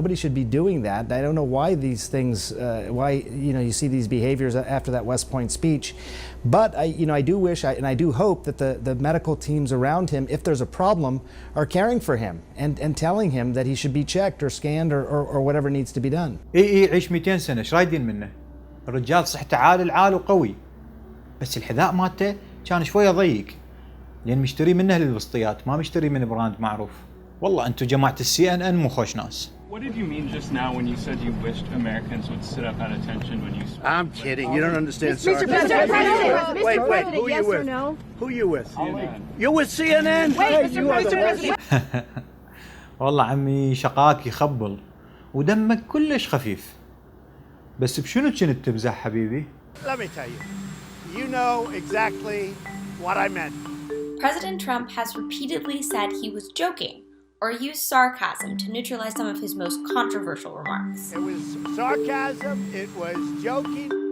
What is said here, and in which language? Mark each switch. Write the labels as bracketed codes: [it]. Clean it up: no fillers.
[en] Nobody should be doing that. I don't know why these things, why you see these behaviors after that West Point speech. But I do wish and I do hope that the medical teams around him, if there's a problem, are caring for him and telling him that he should be checked or scanned or whatever needs to be done. [ar] اي عيش 200 سنة، ايش رايدين منه؟ الرجال صحته عال العال وقوي، بس الحذاء مالته كان شوية ضيق. لأن مشتري منه للبسطيات، ما مشتري من براند معروف. والله أنتم جماعة CNN مو خوش ناس. [en] What did you mean just now when you said you wished Americans would sit up at attention when you spoke? I'm kidding. You don't understand. Mr. President. Wait. Who are you with? Who are you with? You're with CNN? Wait, Mr. President. [ar] والله عمي شقاك يخبل ودمك كلش خفيف. بس بشنو كنت تمزح حبيبي؟ [en] Let me tell you. You know exactly what I meant. President Trump has repeatedly said he was joking or used sarcasm to neutralize some of his most controversial remarks. It was sarcasm, it was joking.